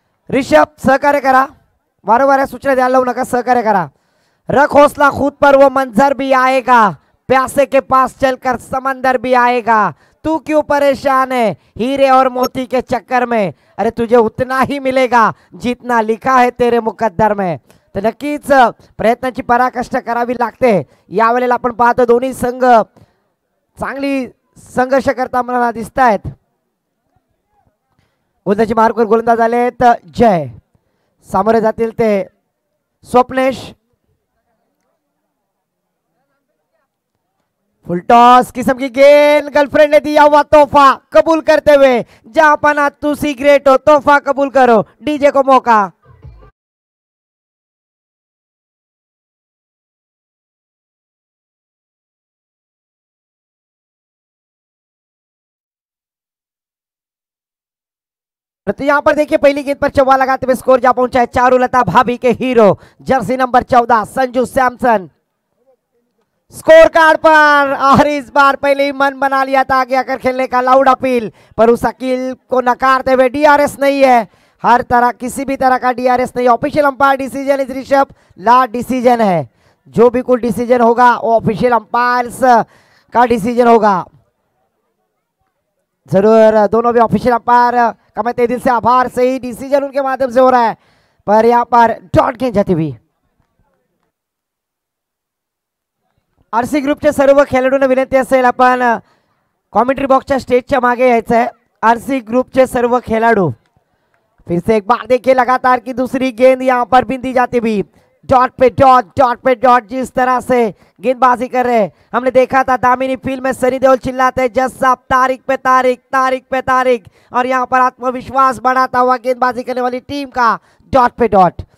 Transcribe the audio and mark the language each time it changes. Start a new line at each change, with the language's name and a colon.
Marathi: ऋषभ सहकार्य करा, वारंवार सूचना द्यायला लावू नका, सहकार्य करा।
Hindi: रख हौसला खुद पर, वो मंजर भी आएगा, प्यासे के पास चलकर समंदर भी आएगा। तू क्यों परेशान है हीरे और मोती के चक्कर में, अरे तुझे उतना ही मिलेगा जितना लिखा है तेरे मुकद्दर में।
Marathi: तर नक्कीच प्रयत्नांची पराकाष्ठा करावी लागते। यावेळेला आपण पाहतो दोन्ही संघ चांगली संघर्ष करताना दिसत आहेत। गोलंदाजी मार्कवर गोलंदाज आलेत जय, सामोरे जातील ते स्वप्नेश।
Hindi: फुल टॉस किस्म की गेंद, गर्लफ्रेंड ने दिया हुआ तोहफा कबूल करते हुए, जहां पना तू सिगरेट हो, तोहफा कबूल करो। डीजे को मौका। तो यहां पर देखिए पहली गेंद पर चौवा लगाते हुए स्कोर जा पहुंचा है चारुलता भाभी के hero, Jersey number 14 Sanju Samson. Score card पर, और इस बार पहले ही मन बना लिया था आगे आकर खेलने का, लाउड अपील, पर उस अपील को नकारते हुए डीआरएस नहीं है, हर तरह किसी भी तरह का डीआरएस नहीं।
English: Official umpire decision इस Rishabh, last decision है।
Hindi: जो भी कुछ डिसीजन होगा वो ऑफिशियल अंपायर्स का डिसीजन होगा। जरूर दोनों भी ऑफिशियल अंपायर का मैं तहे दिल से आभार, सही डिसीजन उनके माध्यम से हो रहा है। पर यहाँ पर डॉट गेंद जाती हुई।
Marathi: आरसी ग्रुपचे सर्व खेळाडूंना विनंती असेल आपण कॉमेंट्री बॉक्सच्या स्टेजच्या मागे यायचं है। आरसी ग्रुपचे सर्व
Hindi: खिलाड़ू फिर से एक बार देखिए लगातार की दूसरी गेंद यहां पर बिंदी जाती हुई, डॉट पे डॉट जिस तरह से गेंदबाजी कर रहे हैं, हमने देखा था दामिनी फील्ड में सनी देओल चिल्लाते हैं जज साहब तारीख पे तारीख, तारीख पे तारीख, और यहाँ पर आत्मविश्वास बढ़ाता हुआ गेंदबाजी करने वाली टीम का डॉट पे डॉट।